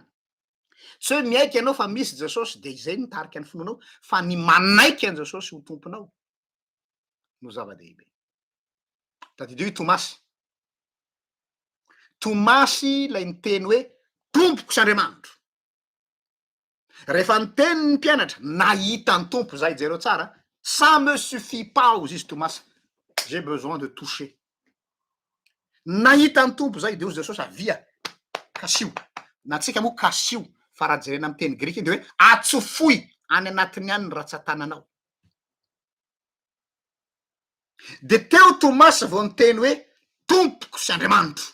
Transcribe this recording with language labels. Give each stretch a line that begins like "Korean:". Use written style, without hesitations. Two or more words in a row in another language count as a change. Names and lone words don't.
Malagasy: Tsy hoe miaiky ianao fa misy Jesosy de izay nitarika ny finoanao, fa ny manaiky an Jesosy ho tomponao no zava-dehibe. Tadidio Tomasy. Tomasy lay niteny hoe tompoko sy Andriamanitro. Rehefa niteny ny mpianatra nahita ny tompo zay, jereo tsara,
French: ça me suffit pas
Malagasy: ozy izy
French: Tomasy, j'ai besoin de toucher.
Malagasy: Nahita ny tompo zay de ozy Jesosy avia kasio. Na tsika moa kasio, fa raha jerena amin'ny teny grika de hoe atsofoy any anatiny any ny ratsan-tananao. De teo Tomasy vao niteny hoe tompoko sy Andriamanitro.